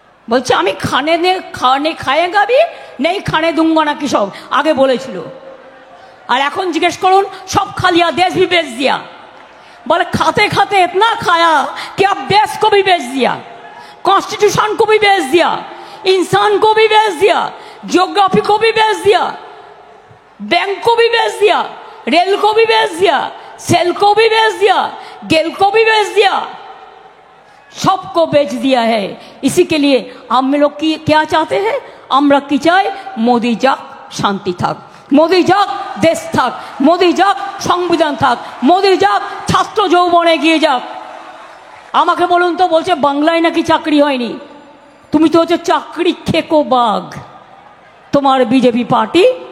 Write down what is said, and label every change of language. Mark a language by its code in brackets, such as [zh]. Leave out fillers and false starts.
[bn] বলছে আমি [hi] খানে খায়েগা ভি নেই খানে দুঙ্গা [bn] নাকি সব আগে বলেছিল, আর এখন জিজ্ঞেস করুন সব [hi] खा लिया देश भी बेच दिया। बोले खाते खाते इतना खाया कि अब देश को भी बेच दिया, कॉन्स्टिट्यूशन को भी बेच दिया, इंसान को भी बेच दिया, ज्योग्राफी को भी बेच दिया, बैंक को भी बेच दिया, रेल को भी बेच दिया, सेल को भी बेच दिया, गेल को भी बेच दिया, सबको बेच दिया है। इसी के लिए हम लोग की क्या चाहते हैं? [bn] আমরা কি চাই? মোদি যাক, শান্তি থাক, মোদি যাক, দেশ থাক, মোদি যাক, সংবিধান থাক, মোদি যাক, ছাত্র যৌবনে গিয়ে যাক। আমাকে বলুন তো, বলছে বাংলায় নাকি চাকরি হয়নি। তুমি তো হচ্ছে চাকরি খেকো বাঘ, তোমার বিজেপি পার্টি।